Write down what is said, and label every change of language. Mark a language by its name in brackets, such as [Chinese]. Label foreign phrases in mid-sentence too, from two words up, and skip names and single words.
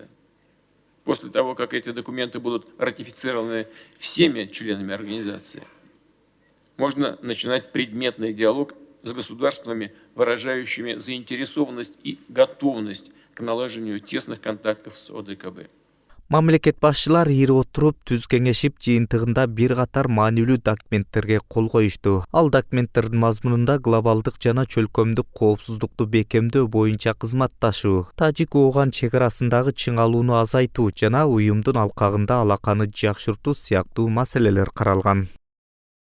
[Russian] После того, как эти документы будут ратифицированы всеми членами организации, можно начинать предметный диалог с государствами, выражающими заинтересованность и готовность к налаживанию тесных контактов с ОДКБ. [Kyrgyz] Мамлекет башчылар ири отуруп түз кеңешип жыйынтыгында бир катар маанилүү документтерге кол коюшту. Ал документтердин мазмунунда глобалдык жана чөлкөмдүк коопсуздукту бекемдөө боюнча кызматташуу, Тажик-Ооган чек арасындагы чыңалууну азайтуу жана уюмдун алкагында алаканы жакшыртуу сыяктуу маселелер каралган.